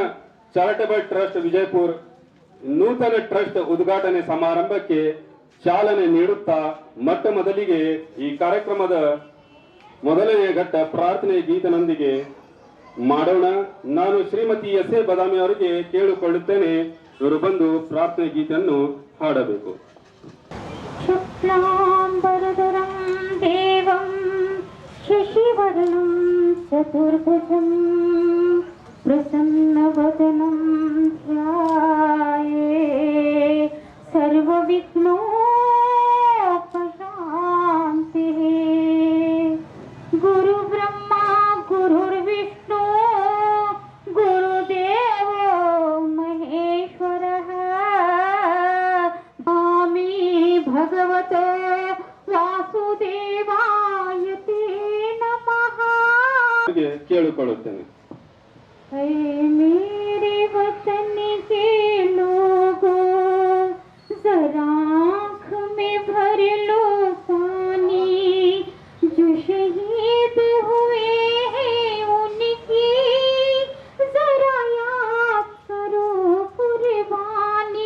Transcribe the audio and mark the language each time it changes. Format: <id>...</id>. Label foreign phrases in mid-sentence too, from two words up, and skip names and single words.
<kn>ಚಾರಿಟಬಲ್ ಟ್ರಸ್ಟ್ ವಿಜಯಪುರ ನೂತನ ಟ್ರಸ್ಟ್ ಉದ್ಘಾಟನೆ ಸಮಾರಂಭಕ್ಕೆ ಚಾಲನೆ ನೀಡುತ್ತಾ ಮೊಟ್ಟ ಮೊದಲಿಗೆ ಈ ಕಾರ್ಯಕ್ರಮದ ಮೊದಲನೇ ಘಟ್ಟ ಪ್ರಾರ್ಥನೆ ಗೀತನೊಂದಿಗೆ ಮಾಡೋಣ। ನಾನು ಶ್ರೀಮತಿ S.A. ಬದಾಮಿ ಅವರಿಗೆ ಕೇಳಿಕೊಳ್ಳುತ್ತೇನೆ, ಇವರು ಬಂದು ಪ್ರಾರ್ಥನೆ ಗೀತೆಯನ್ನು ಹಾಡಬೇಕು।</kn> <sa>शुक्लांबरधरं देवं शशिवर्णं चतुर्भुजं प्रसन्नवदनं ध्यायेत् सर्वविघ्नोपशान्तिः। गुरुब्रह्मा गुरुर्विष्णु गुरुदेवो महेश्वरः। नमामि भगवते वासुदेवाय ते नमः।</sa> <kn>ಕೇಳಿಕೊಳ್ಳುತ್ತೇನೆ।</kn> <hi>ऐ मेरे वतन के लोगों, जरा आँख में भर लो पानी। जो शहीद हुए हैं उनकी जरा याद करो कुर्बानी।</hi>